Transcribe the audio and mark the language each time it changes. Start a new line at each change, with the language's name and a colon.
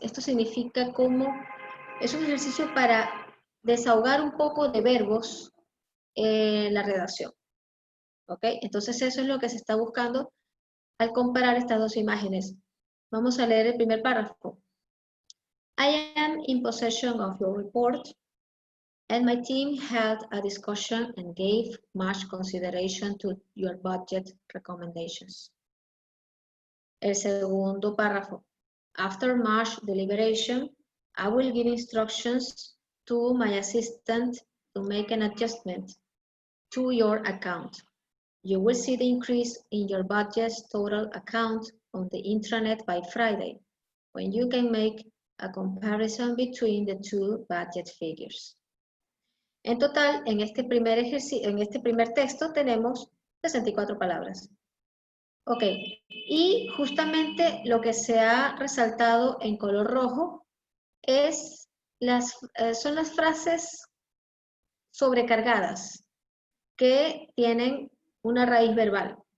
Spanish: Esto significa como, es un ejercicio para desahogar un poco de verbos en la redacción. ¿Ok? Entonces eso es lo que se está buscando al comparar estas dos imágenes. Vamos a leer el primer párrafo.
English: I am in possession of your report, and my team held a discussion and gave much consideration to your budget recommendations.
Spanish: El segundo párrafo.
English: After much deliberation, I will give instructions to my assistant to make an adjustment to your account. You will see the increase in your budget's total account on the intranet by Friday, when you can make a comparison between the two budget figures.
Spanish: En total, en este primer texto tenemos 64 palabras. Ok, y justamente lo que se ha resaltado en color rojo son las frases sobrecargadas que tienen una raíz verbal.